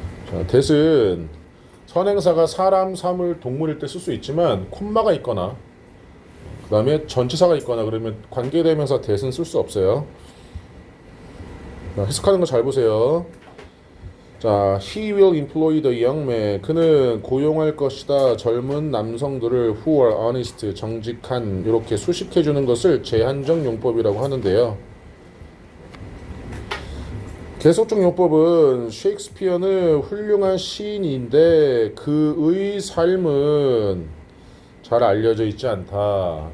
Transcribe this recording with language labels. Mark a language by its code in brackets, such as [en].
[ko] 자, 대은 선행사가 사람, 사물, 동물일 때 쓸 수 있지만 콤마가 있거나 그 다음에 전치사가 있거나 그러면 관계대명사 대은 쓸 수 없어요. 자, 해석하는 거 잘 보세요. [en] 자, he will employ the young man. [ko] 그는 고용할 것이다. 젊은 남성들을 [en] who are honest, [ko] 정직한, 이렇게 수식해 주는 것을 제한적 용법이라고 하는데요. 계속적 용법은 셰익스피어는 훌륭한 시인인데 그의 삶은 잘 알려져 있지 않다.